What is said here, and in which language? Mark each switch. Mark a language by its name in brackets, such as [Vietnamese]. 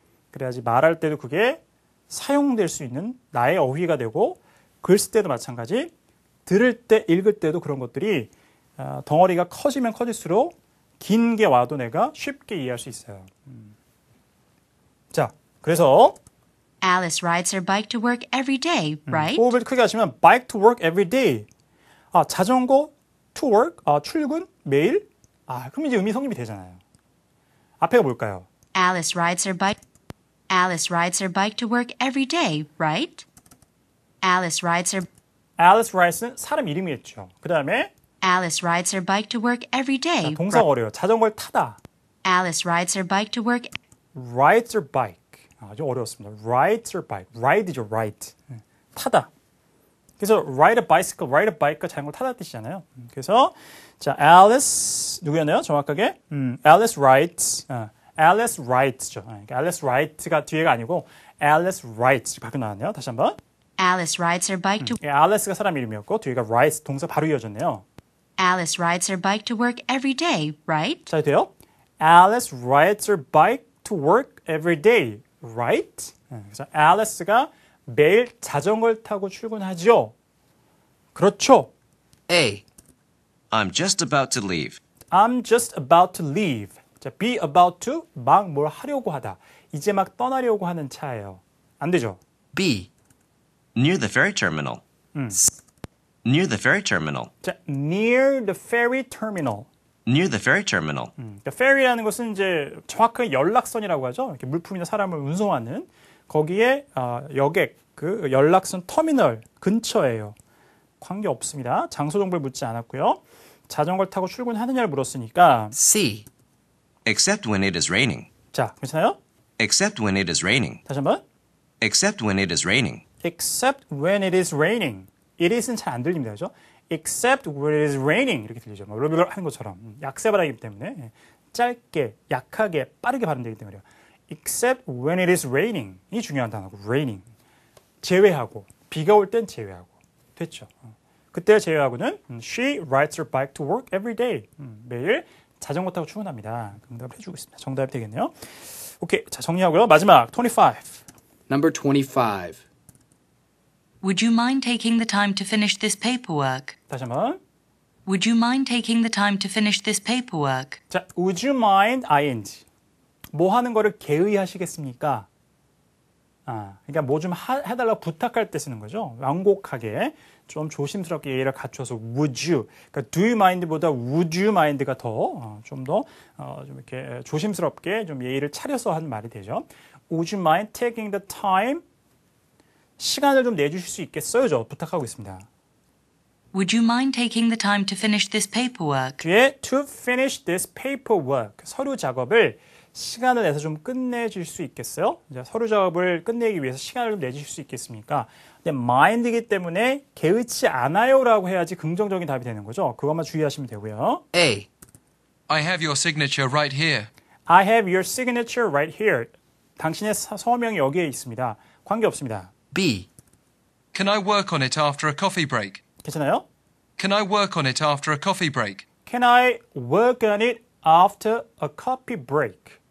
[Korean] 그래야지 말할 때도 그게 사용될 수 있는 나의 어휘가 되고 글 쓸 때도 마찬가지 들을 때, 읽을 때도 그런 것들이 덩어리가 커지면 커질수록 긴 게 와도 내가 쉽게 이해할 수 있어요. 자, 그래서 [English] Alice rides her bike to work every day, right? [Korean] 호흡을 크게 하시면 [English] bike to work every day. [Korean] 아, 자전거 to work, 출근 매일. 그럼 이제 의미 성립이 되잖아요. 앞에가 뭘까요? [English] Alice rides her bike. Alice rides her bike to work every day, right? Alice rides her [Korean] Alice Rice는 사람 이름이겠죠. 그 다음에 [English] Alice rides her bike to work every day. [Korean] 동사가 어려워요. 자전거를 타다. [English] Alice rides her bike to work. Rides her bike. [Korean] 아주 어려웠습니다. [English] Rides her bike. Ride죠, ride. 타다. [Korean] 그래서 [English] ride a bicycle, ride a bike [Korean] 가 자전거를 타다 뜻이잖아요. 그래서 자, Alice 누구였나요? 정확하게 Alice rides. [English] Alice rides죠. [Korean] 그러니까 Alice rides가 뒤에가 아니고 Alice rides 바뀌어 나왔네요. 다시 한번. [English] Alice rides her bike to. [Korean] Alice가 사람 이름이었고 뒤에가 rides 동사 바로 이어졌네요. [English] Alice rides her bike to work every day, right? [Korean] 자, 돼요? [English] Alice rides her bike to work every day, right? [Korean] 그래서 Alice가 매일 자전거를 타고 출근하죠. 그렇죠. [English] A. I'm just about to leave. I'm just about to leave. [Korean] 자, be about to 막 뭘 하려고 하다. 이제 막 떠나려고 하는 차예요. 안 되죠. [English] B. Near the ferry terminal. Near the ferry terminal. 자, near the ferry terminal. Near the ferry terminal. [Korean] 그러니까 ferry라는 것은 이제 정확하게 연락선이라고 하죠. 이렇게 물품이나 사람을 운송하는 거기에 여객 그 연락선 터미널 근처예요. 관계 없습니다. 장소 정보를 묻지 않았고요. 자전거를 타고 출근하느냐를 물었으니까 [English] C. Except when it is raining. [Korean] 자, 괜찮아요? [English] Except when it is raining. [Korean] 다시 한번. [English] Except when it is raining. Except when it is raining. [Korean] It is는 잘 안 들립니다. 그죠? [English] Except when it is raining. [Korean] 이렇게 들리죠. 뭐 하는 것처럼. 약세 발음이기 때문에 짧게, 약하게, 빠르게 발음되기 때문에요. [English] Except when it is raining. [Korean] 이 중요한 단어고. raining. 제외하고. 비가 올 땐 제외하고. 됐죠. 그때를 제외하고는 [English] She rides her bike to work every day. [Korean] 매일 자전거 타고 출근합니다. 응답을 해주고 있습니다. 정답이 되겠네요. 오케이. 자, 정리하고요. 마지막 25. [English] Number 25. Would you mind taking the time to finish this paperwork? [Korean] 다시 한번. [English] Would you mind taking the time to finish this paperwork? 자, would you mind ing. [Korean] 뭐 하는 거를 개의하시겠습니까? 그러니까 뭐 좀 해달라고 부탁할 때 쓰는 거죠. 완곡하게 좀 조심스럽게 예의를 갖춰서 would you. 그러니까 do you mind보다 [English] would you mind [Korean] 가 더 좀 더 좀 이렇게 조심스럽게 좀 예의를 차려서 하는 말이 되죠. [English] Would you mind taking the time? [Korean] 시간을 좀 내주실 수 있겠어요? 저 부탁하고 있습니다. [English] Would you mind taking the time to finish this paperwork? 뒤에 to finish this paperwork. [Korean] 서류 작업을 시간을 내서 좀 끝내줄 수 있겠어요? 이제 서류 작업을 끝내기 위해서 시간을 좀 내주실 수 있겠습니까? 근데 mind이기 때문에 개의치 않아요라고 해야지 긍정적인 답이 되는 거죠. 그것만 주의하시면 되고요. [English] A. I have your signature right here. I have your signature right here. [Korean] 당신의 서명이 여기에 있습니다. 관계없습니다. [English] B. Can I work on it after a coffee break? [Korean] 괜찮아요? [English] Can I work on it after a coffee break? Can I work on it after a coffee break?